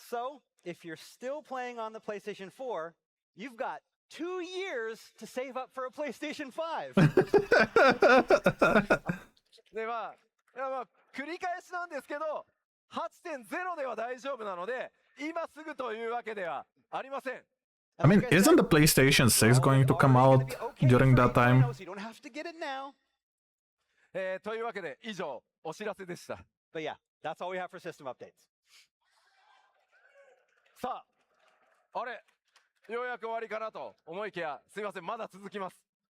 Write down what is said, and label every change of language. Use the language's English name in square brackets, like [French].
[English] So if you're still playing on the PlayStation 4, you've got 2 years to save up for a PlayStation 5. [Japanese] で繰り返しなんですけど、8.0 では大丈夫なので、今すぐというわけではありません。 [English] I mean, isn't the PlayStation 6 going to come out during that time? So you don't have to get it now. [Japanese] というわけで、以上、お知らせでした。 [English] But yeah, that's all we have for system updates. [Japanese] さあ、あれ、ようやく終わりかなと思いきや、すいません、まだ続きます。